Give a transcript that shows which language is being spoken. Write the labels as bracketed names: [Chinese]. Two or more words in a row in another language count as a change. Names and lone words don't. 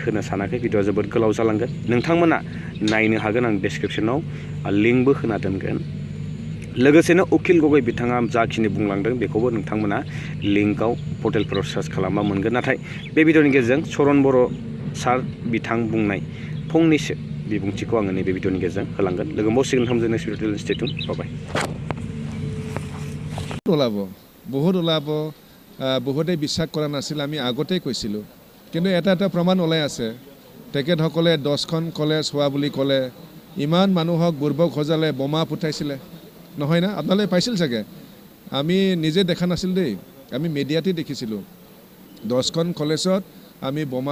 [Bodo] होनो सानाखै भिडिअआ जोबोद गोलाव जालांगोन नोंथांमोना नायनो हागोन आं डेसक्रिपसनाव लिंकबो होना दोनगोन लोगोसेनो उकिल गगৈ बिथाङा जाखिनि बुंलांदों बेखौबो नोंथांमोना लिंकआव पर्टेलफोराव सार्च खालामबा मोनगोन नाथाय बे भिडिअनि गेजेरजों चरन बर' सार बिथां बुंनाय फंनैसो बिबुंथिखौ आङो नैबे भिडिअनि गेजेरजों होलांगोन लोगो मसिगोन थामजों [English] next video stay tune [Bodo] बाय [Assamese] ওলাব বহুত ওলাব বহুতে বিশ্বাস কৰা নাছিল আমি আগতেই কৈছিলোঁ কিন্তু এটা এটা প্ৰমাণ ওলাই আছে তেখেতসকলে 10খন কলেজ হোৱা বুলি ক'লে ইমান মানুহক বুৰ্বক সজালে বোমা ফুটাইছিলে নহয় না আপোনালোকে পাইছিল চাগে আমি নিজে দেখা নাছিল দেই আমি মিডিয়াতে দেখিছিলোঁ 10খন কলেজত আমি বোমা